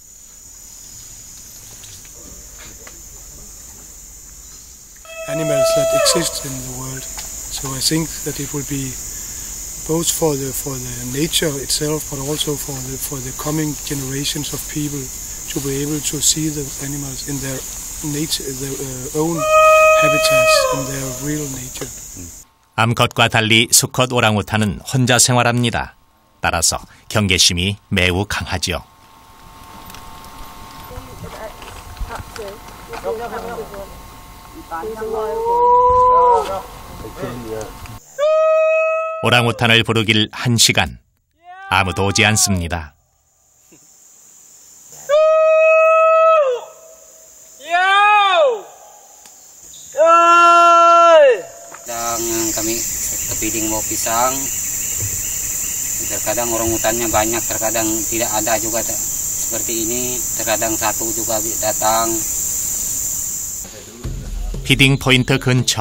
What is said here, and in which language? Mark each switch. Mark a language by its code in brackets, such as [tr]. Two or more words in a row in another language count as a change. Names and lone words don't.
[en] Animals that exist in the world. So I think that it will be both for the nature itself, but also for the coming generations of people to be able to see the animals in their nature, their own habitats, in their real nature. [ko] 암컷과 달리 수컷 오랑우탄은 혼자 생활합니다. 따라서 경계심이 매우 강하죠. 오랑우탄을 부르길 1시간. 아무도 오지 않습니다. [id] Kami kepiting mau pisang. Terkadang orangutannya banyak, terkadang tidak ada juga seperti ini. Terkadang satu juga datang. [en] feeding point [ko] 근처.